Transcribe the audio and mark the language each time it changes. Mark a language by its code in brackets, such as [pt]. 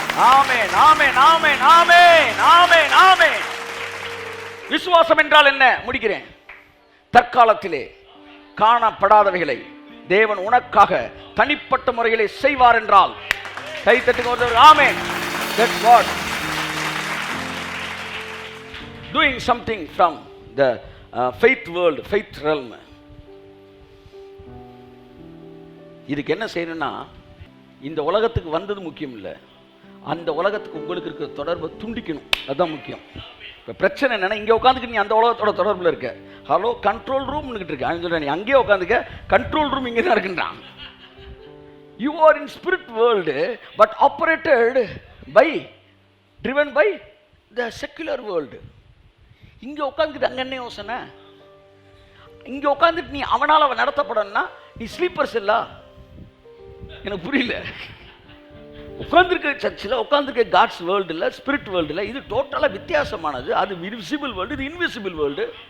[ta] ஆமென், ஆமென், ஆமென், ஆமென், ஆமென், ஆமென். விசுவாசம் என்றால் என்ன? முடிக்கிறேன். தற்காலத்திலே காணப்படாதவைகளை தேவன் உனக்காக தனிப்பட்ட முறைகளை செய்வார் என்றால் கை தட்டுங்க. ஆமென். [en] That's God doing something from the faith world, faith realm. [ta] இதுக்கு என்ன செய்யணும்னா, இந்த உலகத்துக்கு வந்தது முக்கியம் இல்லை, அந்த உலகத்துக்கு உங்களுக்கு இருக்கிற தொடர்பை துண்டிக்கணும். அதுதான் முக்கியம். இப்போ பிரச்சனை என்னன்னா, இங்கே உட்காந்துக்கு நீ அந்த உலகத்தோட தொடர்பில் இருக்க. ஹலோ, கண்ட்ரோல் ரூம்னுக்கிட்டு இருக்க. அவன் சொல்கிறேன், நீ அங்கேயே உட்காந்துக்க, கண்ட்ரோல் ரூம் இங்கே தான் இருக்குன்றான். [en] You are in spirit world but operated by, driven by the secular world. [ta] இங்கே உட்காந்துக்கிட்டு அங்கே என்ன யோசனை? இங்கே உட்காந்துட்டு நீ அவனால் அவன் நடத்தப்படணும்னா நீ ஸ்லீப்பர்ஸ் இல்ல? எனக்கு புரியல. உட்காந்துருக்க சர்ச்சில் உட்காந்துருக்க காட்ஸ் வேர்ல்டு இல்லை, ஸ்பிரிட் வேர்ல்டு இல்லை. இது டோட்டலாக வித்தியாசமானது. அது விசிபிள் வேர்ல்டு, இது இன்விசிபிள் வேர்ல்டு.